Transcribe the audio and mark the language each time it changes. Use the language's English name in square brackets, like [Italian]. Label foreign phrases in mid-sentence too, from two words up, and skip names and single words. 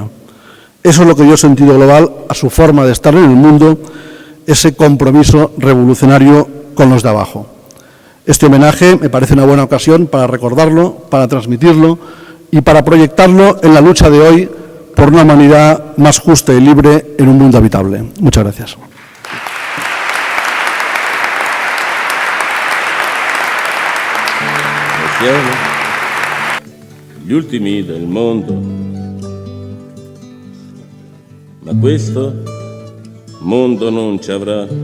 [Spanish] Eso es lo que dio sentido global a su forma de estar en el mundo, ese compromiso revolucionario con los de abajo. Este homenaje me parece una buena ocasión para recordarlo, para transmitirlo y para proyectarlo en la lucha de hoy por una humanidad más justa y libre en un mundo habitable. Muchas gracias. [Italian] Gli ultimi del mondo, ma questo mondo non ci avrà.